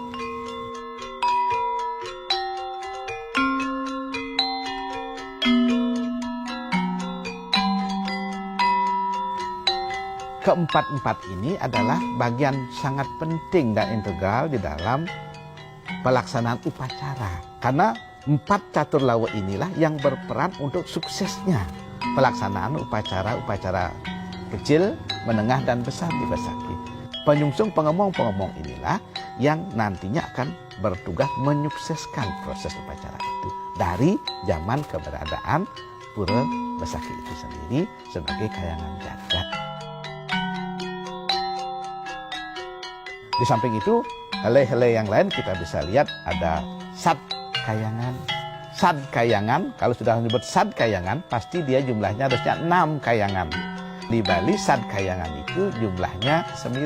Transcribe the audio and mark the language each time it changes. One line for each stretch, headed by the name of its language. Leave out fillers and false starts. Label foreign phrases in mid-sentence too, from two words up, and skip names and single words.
Indonesian: Keempat-empat ini adalah bagian sangat penting dan integral di dalam pelaksanaan upacara. Karena 4 Catur Lawa inilah yang berperan untuk suksesnya pelaksanaan upacara-upacara kecil, menengah, dan besar di Besakih. Penyungsung pengemong-pengemong inilah yang nantinya akan bertugas menyukseskan proses upacara itu dari zaman keberadaan Pura Besakih itu sendiri sebagai kayangan jagat. Di samping itu, helai-helai yang lain kita bisa lihat ada Sad Kayangan. Sad Kayangan, kalau sudah menyebut Sad Kayangan, pasti dia jumlahnya harusnya 6 kayangan. Di Bali Sad Kayangan itu jumlahnya 9.